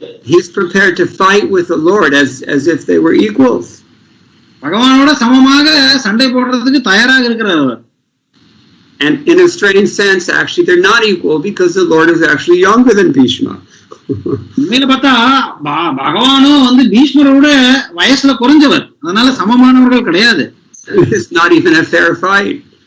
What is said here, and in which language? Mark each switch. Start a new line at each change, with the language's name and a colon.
English: He's prepared to fight with the Lord as if they were equals.
Tamil: பகவானோட சமமாக சண்டை போடுறதுக்கு தயாராக இருக்கிறார் அவர்.
English: And in a strange sense, actually, they're not equal because the Lord is actually younger than Bhishma.
Tamil: உண்மையில பார்த்தா பகவானும் வந்து பீஷ்மரோட வயசுல குறைஞ்சவர், அதனால சமமானவர்கள் கிடையாது.
English: It's not even a fair fight.